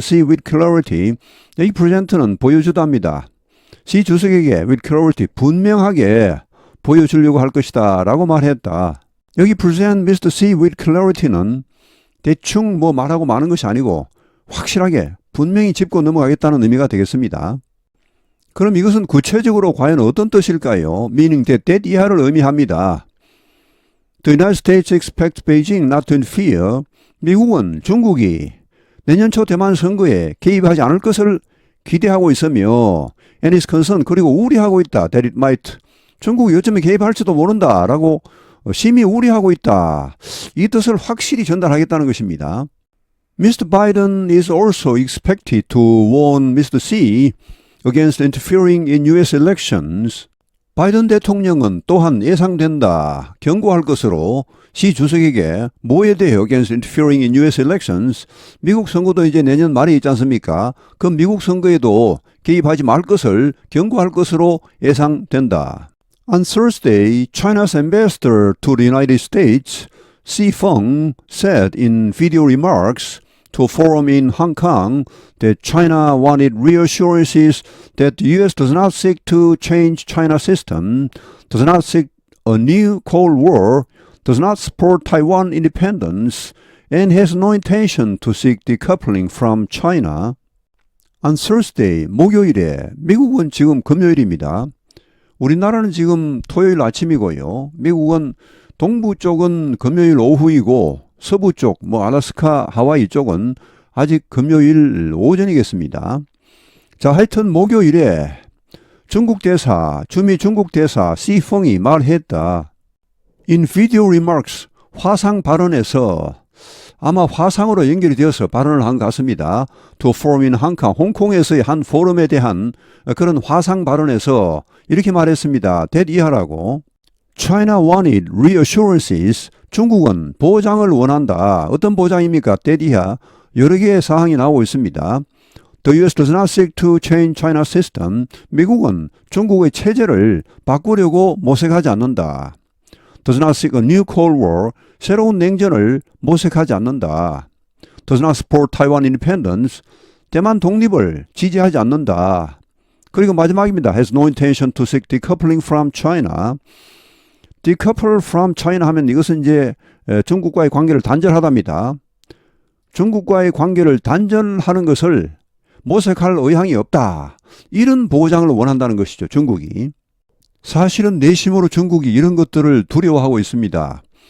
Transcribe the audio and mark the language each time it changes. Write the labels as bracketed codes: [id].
[en] Xi with clarity. [ko] 이 present는 보여주다입니다. 시 주석에게 [en] with clarity, [ko] 분명하게 보여주려고 할 것이다 라고 말했다. [en] 여기 present Mr. Xi with clarity [ko] 는 대충 말하고 마는 것이 아니고 확실하게 분명히 짚고 넘어가겠다는 의미가 되겠습니다. 그럼 이것은 구체적으로 과연 어떤 뜻일까요? [en] meaning that [ko] 이하를 의미합니다. [en] The United States expects Beijing not to interfere. [ko] 미국은 중국이 내년 초 대만 선거에 개입하지 않을 것을 기대하고 있으며 [en] and is concerned, [ko] 그리고 우려하고 있다. [en] that it might. [ko] 중국이 요즘에 개입할지도 모른다 라고 심히 우려하고 있다. 이 뜻을 확실히 전달하겠다는 것입니다. [en] Mr. Biden is also expected to warn Mr. Xi against interfering in U.S. elections. [ko] 바이든 대통령은 또한 예상된다. 경고할 것으로 시 주석에게 뭐에 대해 [en] against interfering in U.S. elections. [ko] 미국 선거도 이제 내년 말에 있지 않습니까? 그 미국 선거에도 개입하지 말 것을 경고할 것으로 예상된다. [en] On Thursday, China's ambassador to the United States, Xi Feng, said in video remarks to a forum in Hong Kong that China wanted reassurances that the U.S. does not seek to change China's system, does not seek a new Cold War, does not support Taiwan independence, and has no intention to seek decoupling from China. On Thursday, [ko] 목요일에, 미국은 지금 금요일입니다. 우리나라는 지금 토요일 아침이고요. 미국은 동부 쪽은 금요일 오후이고 서부 쪽, 알라스카, 하와이 쪽은 아직 금요일 오전이겠습니다. 자, 하여튼 목요일에 중국 대사, 주미 중국 대사 시펑이 말했다. [en] In video remarks, [ko] 화상 발언에서 아마 화상으로 연결이 되어서 발언을 한 것 같습니다. [en] To a forum in Hong Kong, [ko] 홍콩에서의 한 포럼에 대한 그런 화상 발언에서 이렇게 말했습니다. that 이하라고. [en] China wanted reassurances. [ko] 중국은 보장을 원한다. 어떤 보장입니까? 때디야 여러 개의 사항이 나오고 있습니다. [en] The US does not seek to change China's system. [ko] 미국은 중국의 체제를 바꾸려고 모색하지 않는다. [en] Does not seek a new Cold War. [ko] 새로운 냉전을 모색하지 않는다. [en] Does not support Taiwan independence. [ko] 대만 독립을 지지하지 않는다. 그리고 마지막입니다. [en] Has no intention to seek decoupling from China. decouple from China [ko] 하면 이것은 이제 중국과의 관계를 단절하답니다. 중국과의 관계를 단절하는 것을 모색할 의향이 없다. 이런 보장을 원한다는 것이죠. 중국이. 사실은 내심으로 중국이 이런 것들을 두려워하고 있습니다.